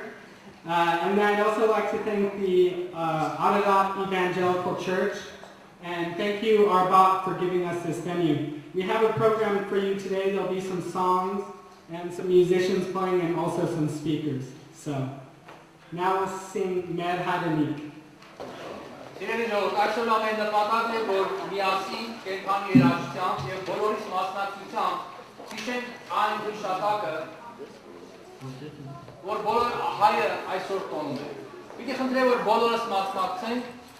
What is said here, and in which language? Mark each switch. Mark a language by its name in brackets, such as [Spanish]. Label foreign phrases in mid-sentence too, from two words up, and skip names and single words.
[English] And then I'd also like to thank the Ararat Evangelical Church, and thank you, Arbat, for giving us this venue. We have a program for you today. There'll be some songs and some musicians playing and also some speakers. So now we'll sing Mer Hadanik. [Armenian] Սիրելի ժողով, այսօր ամեն նպատակն է, որ միասին կենքանի երաժշտությամբ և բոլորիս մասնակցությամբ հիշենք այն հիշատակը, որ բոլոր հայը այսօր տոնում է։ Պիտի խնդրեմ, որ բոլորս մասնակցենք